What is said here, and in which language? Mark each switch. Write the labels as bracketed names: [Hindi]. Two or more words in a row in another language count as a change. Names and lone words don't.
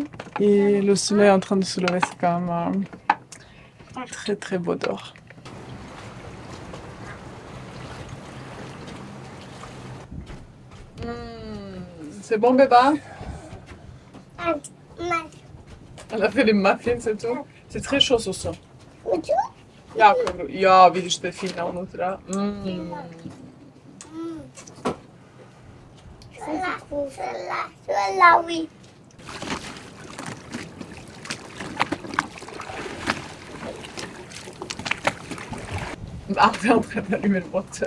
[French] et le soleil est en train de se lever, c'est quand même très très beau dehors. C'est bon bébé? Elle a fait les muffins et tout. C'est très chaud ce soir. [Croatian] Ja, vidiš te fine unutra. [French] Celle-là, oui. Marv est en train d'allumer le moteur.